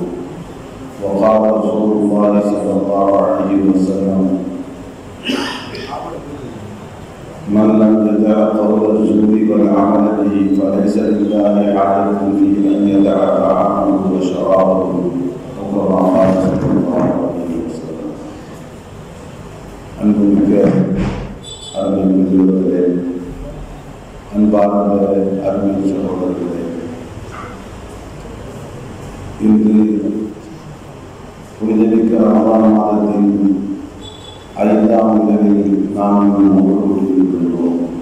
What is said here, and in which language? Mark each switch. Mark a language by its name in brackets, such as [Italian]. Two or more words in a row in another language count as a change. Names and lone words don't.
[Arabic] وقال رسول الله صلى الله عليه وسلم: من لم يدع قول الزور والعمل به فليس لله حاجة في أن يدع طعامه وشرابه، أو كما قال صلى الله عليه وسلم. [Tamil] அன்புமிக்க அருமை பெரியவர்களே, அன்பார்ந்த அருமை சகோதரர்களே, இன்று புனிதமிக்க ரமலான் மாதத்தின் 5ஆம் இரவில் நாம் கூடியிருக்கின்றோம்.